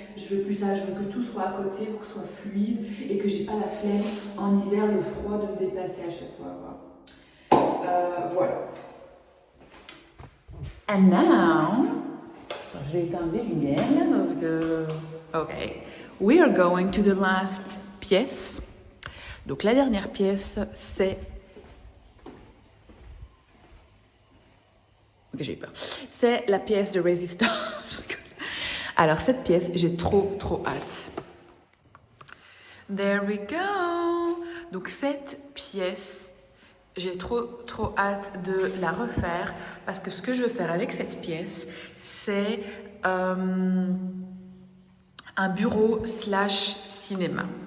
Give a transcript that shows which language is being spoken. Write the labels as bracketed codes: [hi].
[fr] Je veux plus ça, je veux que tout soit à côté pour que ce soit fluide et que j'ai pas la flemme en hiver, le froid de me déplacer à chaque fois. Voilà. [en] And now, [fr] je vais éteindre les lumières là parce que. Ok. [en] We are going to the last pièce. [fr] Donc la dernière pièce, c'est. Ok, j'ai eu peur. C'est la pièce de résistance. Alors cette pièce, j'ai trop hâte. [en] There we go. [fr] Donc cette pièce, j'ai trop hâte de la refaire parce que ce que je veux faire avec cette pièce, c'est un bureau / cinéma.